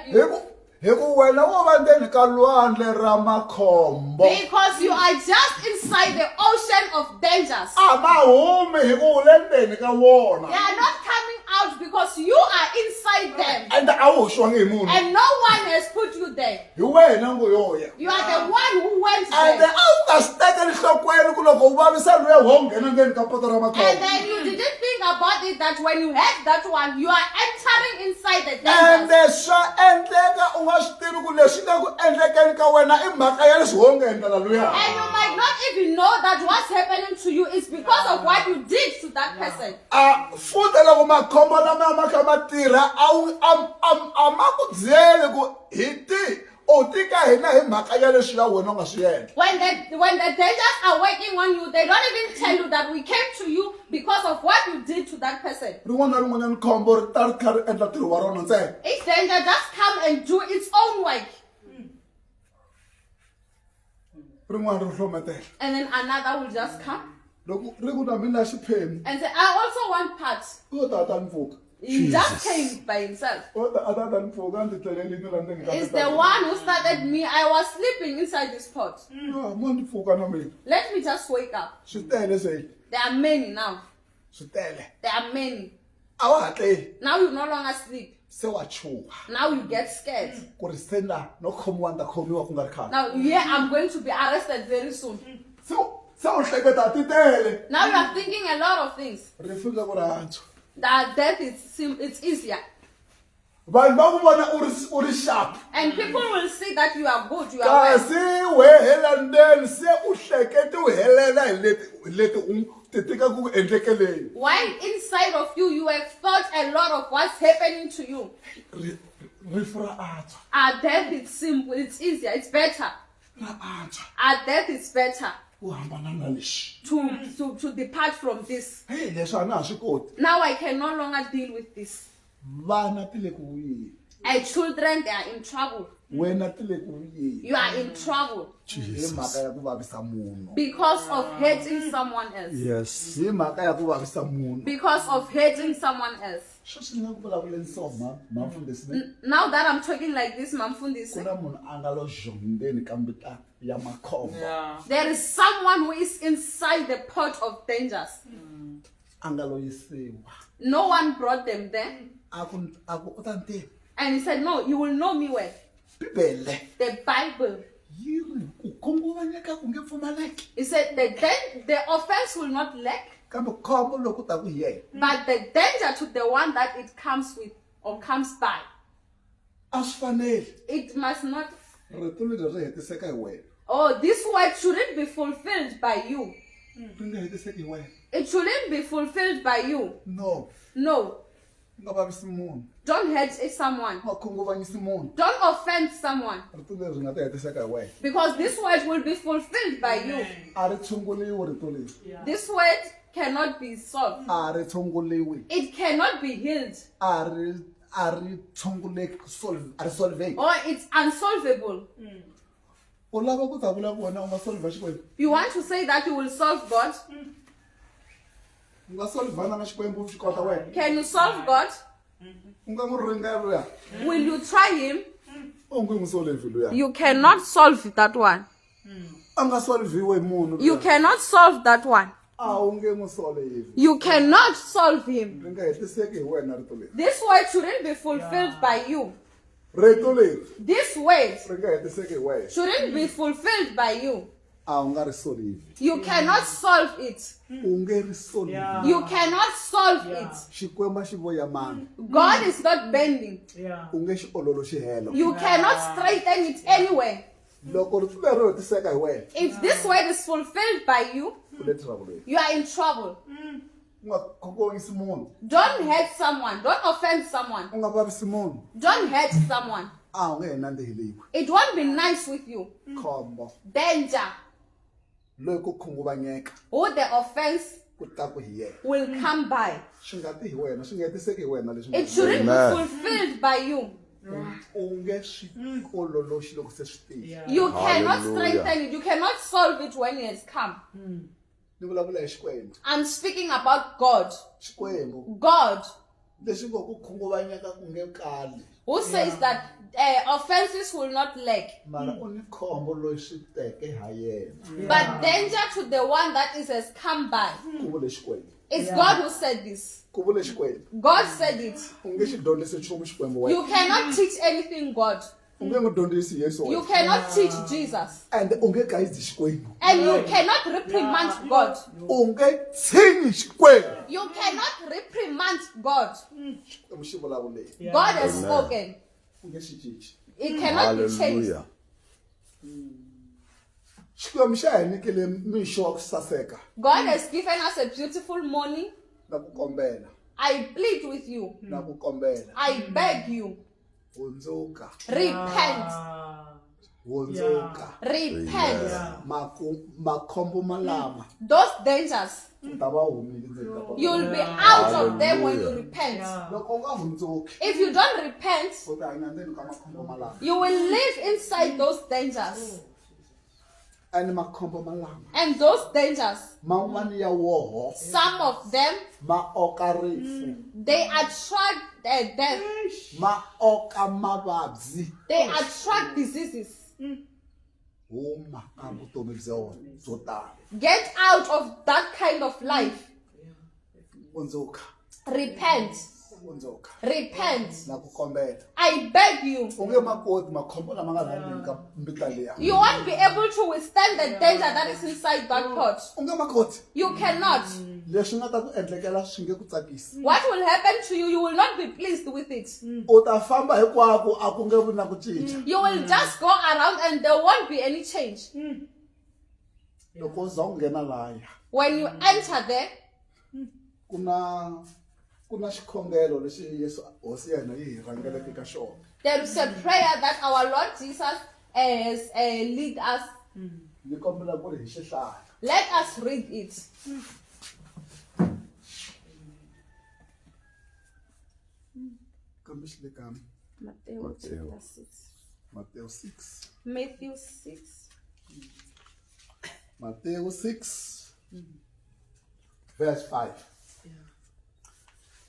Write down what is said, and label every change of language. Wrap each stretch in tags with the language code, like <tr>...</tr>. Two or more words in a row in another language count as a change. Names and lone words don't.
<en>hi you.</en> <ts>ku wena wo va ndzeni ka lwandle ra makhombo</ts> <en>Because you are just inside the ocean of dangers.</en> <ts>a ma humi hi ku u le ndzeni ka wona</ts> <en>They are not coming out because you are inside them.</en> <ts>ende a wu hoxiwangi hi munhu</ts> <en>And no one has put you there.</en> <ts>hi wena ngo yoya</ts> <en>You are the one who went</en> <ts>ende</ts> <en>there.</en> <ts>a wu nga swi tekeli nhlokweni ku loko u vavisa luya wo nghena ndzeni ka poto ra</ts> <en>And</en> <ts>makhombo</ts> <en>then you didn't think about it that when you had that one, you are entering inside the dangers.</en> <ts>ende swa endleka u nga swi tivi ku leswi nga ku endlekeni ka wena i mhaka ya leswi wo nga endlela luya</ts> <en>And you might not even know that what's happening to you is because of what you did to that person.</en> <ts>a futhi loko makhombo lama ma kha ma tirha a ma ku byeli ku hi ti u tika hina hi mhaka ya leswi ya wena u nga swi endla</ts> <en>When the dangers are working on you, they don't even tell you that we came to you because of what you did to that person.</en> <ts>rin'wana na rin'wanyana khombo ri ta ri kha ri endla ntirho wa rona ntsena</ts> <en>Each danger just come and do its own work.</en> <ts>rin'wana ri hlometela</ts> <en>And then another will just come</en> <ts>loko ri ku na mina xiphemu</ts> <en>and say, I also want parts.</en> <ts>u ta ta ni pfuka</ts> <en>He just came by himself.</en> <ts>u ta ta ni pfuka a ndzi tlelelini la ndzeni ka</ts> <en>It's the one who started me. I was sleeping inside this pot.</en> <ts>mo ni pfuka na mina</ts> <en>Let me just wake up.</en> <ts>swi tele se</ts> <en>There are many now.</en> <ts>swi tele</ts> <en>There are many.</en> <ts>a wa ha tleli</ts> <en>Now you no longer sleep.</en> <ts>se wa chuha</ts> <en>Now you get scared.</en> <ts>ku ri se na no khomiwa ni ta khomiwa ku nga ri khale</ts> <en>Now, yeah, I'm going to be arrested very soon.</en> <ts>se u hleketa ti tele</ts> <en>Now you are thinking a lot of things.</en> <ts>ri fika ku rantswa</ts> <en>That death it's easier.</en> <ts>vanhu va ku vona u ri sharp</ts> <en>And people will see that you are good, you are well.</en> <ts>kasi wehela ndzeni se u hlekete u helela hi leti u ti tika ku endlekeleni</ts> <en>While inside of you, you have thought a lot of what's happening to you.</en> <ts>rifu ra antswa</ts> <en>Our death is simple, it's easier, it's better.</en> <ts>ra antswa</ts> <en>Our death is better</en> <ts>u hambana na lexi</ts> <en>to depart from this.</en> <ts>heyi leswi a na ha swi koti</ts> <en>Now I can no longer deal with this.</en> <ts>vana ti le ku vuyeni</ts> <en>And children, they are in trouble.</en> <ts>wena ti le ku vuyeni</ts> <en>You are in trouble</en> <ts>hi mhaka ya ku vavisa munhu</ts> <en>because of hating someone else. Yes.</en> <ts>hi mhaka ya ku vavisa munhu</ts> <en>Because of hating someone else.</en> <ts>Sweswi ni nga ku vulavuleni so Mfundhisi ni</ts> <en>Now that I'm talking like this,</en> <ts>Mamfundisi, ku na munhu a nga lo zhongeni ka mbita ya makhombo.</ts> <en>there is someone who is inside the pot of dangers.</en> <ts>A nga lo yisiwa.</ts> <en>No one brought them there.</en> <ts>A ku u ta ntivi.</ts> <en>And he said, no, you will know me well.</en> <ts>Bibele.</ts> <en>The Bible.</en> <ts>Yi ri ku khunguvanyeka ku nge pfumaleki.</ts> <en>He said, the offense will not lack,</en> <ts>Kambe khombo loko ta ku hi yena.</ts> <en>but the danger to the one that it comes with or comes by.</en> <ts>A swi fanele.</ts> <en>It must not.</en> <ts>Rito leri ri hetiseka hi wena.</ts> <en>Oh, this word shouldn't be fulfilled by you.</en> <ts>Ri nga hetiseki hi wena.</ts> <en>It shouldn't be fulfilled by you. No. No.</en> <ts>U nga vavisi munhu.</ts> <en>Don't hurt someone.</en> <ts>U nga khunguvanyisi munhu.</ts> <en>Don't offend someone.</en> <ts>Rito leri ri nga ta hetiseka hi wena.</ts> <en>Because this word will be fulfilled by you.</en> <ts>A ri tshunguliwi rito leri.</ts> <en>This word cannot be solved.</en> <ts>A ri tshunguliwi.</ts> <en>It cannot be healed.</en> <ts>A ri tshunguleki a ri solveki.</ts> <en>Or it's unsolvable.</en> <ts>U lava ku ta vula ku wena u nga solva Xikwembu.</ts> <en>You want to say that you will solve God?</en> <ts>U nga solvana na Xikwembu u swi kota wena.</ts> <en>Can you solve God?</en> <ts>U nga n'wi ringela luya.</ts> <en>Will you try him?</en> <ts>U nge n'wi solvi luya.</ts> <en>You cannot solve that one.</en> <ts>A nga solviwe hi munhu.</ts> <en>You cannot solve that one.</en> <ts>A wu nge n'wi solvi.</ts> <en>You cannot solve him.</en> <ts>Ri nga hetiseki hi wena rito leri.</ts> <en>This word shouldn't be fulfilled by you.</en> <ts>Rito leri</ts> <en>This word</en> <ts>ri nga hetiseki hi wena.</ts> <en>shouldn't be fulfilled by you.</en> <ts>A wu nga ri solvi.</ts> <en>You cannot solve it.</en> <ts>U nge ri solvi.</ts> <en>You cannot solve it.</en> <ts>Xikwembu xi voya mani.</ts> <en>God is not bending.</en> <ts>U nge xi ololoxi helo.</ts> <en>You cannot straighten it anywhere.</en> <ts>Loko rito leri ri hetiseka hi wena.</ts> <en>If this word is fulfilled by you,</en> <ts>U le trouble.</ts> <en>you are in trouble.</en> <ts>U nga khunguvanyisi munhu.</ts> <en>Don't hurt someone. Don't offend someone.</en> <ts>U nga vavisi munhu.</ts> <en>Don't hurt someone.</en> <ts>A wu nge hi nandziheliwi.</ts> <en>It won't be nice with you.</en> <ts>Khombo.</ts> <en>Danger.</en> <ts>Loyi ku khunguvanyeka</ts> <en>Who the offense</en> <ts>ku ta ku hi yena.</ts> <en>will come by.</en> <ts>Swi nga ti hi wena, swi nga hetiseki hi wena leswi.</ts> <en>It shouldn't be Amen. fulfilled by you.</en> <ts>U nge swi ololoxi loko se swi tile.</ts> <en>You cannot Hallelujah. strengthen it. You cannot solve it when it has come.</en> <ts>Ni vulavula hi Xikwembu.</ts> <en>I'm speaking about God.</en> <ts>Xikwembu</ts> <en>God,</en> <ts>leswi ngo ku khunguvanyeka ku nge kali.</ts> <en>who says that offenses will not lack,</en> <ts>Mara u ni khombo loyi swi teke ha yena.</ts> <en>but danger to the one that is has come by.</en> <ts>Ku vule Xikwembu.</ts> <en>It's God who said this.</en> <ts>Ku vule Xikwembu.</ts> <en>God said it.</en> <ts>U nge xi dyondzisi nchumu Xikwembu</ts> <en>You</en> <ts>wena.</ts> <en>cannot teach anything, God.</en> <ts>U nge n'wi dyondzisi Yesu</ts> <en>You</en> <ts>wena.</ts> <en>cannot teach Jesus.</en> <ts>And u nge gayizi Xikwembu.</ts> <en>And you cannot reprimand God.</en> <ts>U nge tshinyi Xikwembu.</ts> <en>You cannot reprimand God.</en> <ts>Xikwembu xi vulavuleni.</ts> <en>God has Amen. spoken.</en> <ts>U nge xi cinci.</ts> <en>It cannot be changed. Hallelujah.</en> <ts>Xikwembu xa hi nyikile mixo wa ku saseka</ts> <en>God has given us a beautiful morning.</en> <ts>na ku kombela.</ts> <en>I plead with you.</en> <ts>Na ku kombela.</ts> <en>I beg you.</en> <ts>Hundzuka.</ts> <en>Repent.</en> <ts>Hundzuka.</ts> <en>Repent.</en> <ts>Makhombo malama.</ts> <en>Those dangers,</en> <ts>U ta va humile ndzeni ka kona.</ts> <en>you'll be out of them when you repent.</en> <ts>Loko u nga hundzuki</ts> <en>If you don't repent,</en> <ts>u ta hanya ndzeni ka makhombo malama.</ts> <en>you will live inside those dangers.</en> <ts>And makhombo malama.</ts> <en>And those dangers,</en> <ts>Man'wani ya woho</ts> <en>some of them,</en> <ts>ma oka rifu.</ts> <en>they attract death.</en> <ts>Ma oka mavabyi.</ts> <en>They attract diseases.</en> <ts>Huma ka vutomi bya wena byo tala.</ts> <en>Get out of that kind of life.</en> <ts>Hundzuka.</ts> <en>Repent.</en> <ts>Hundzuka.</ts> <en>Repent.</en> <ts>Na ku kombela.</ts> <en>I beg you.</en> <ts>U nge ma koti makhombo lama nga laha ka mbita liya.</ts> <en>You won't be able to withstand the danger that is inside that pot.</en> <ts>U nge ma koti.</ts> <en>You cannot.</en> <ts>Leswi nga ta ku endlekela swi nge ku tsakisi.</ts> <en>What will happen to you? You will not be pleased with it.</en> <ts>U ta famba hinkwako a ku nge vi na ku cinca.</ts> <en>You will just go around and there won't be any change.</en> <ts>Loko u za u nghena lahaya</ts> <en>When you enter there,</en> <ts>ku na xikhongelo lexi Yesu hosi ya hina yi hi rhangeleke ka xona.</ts> <en>there is a prayer that our Lord Jesus has lead us.</en> <ts>Ni kombela ku ri hi xihlaya.</ts> <en>Let us read it.</en> <ts>Kambe xi le ka</ts> <en>Matthew chapter 6. Matthew 6. Matthew 6. Matthew 6 verse 5.</en>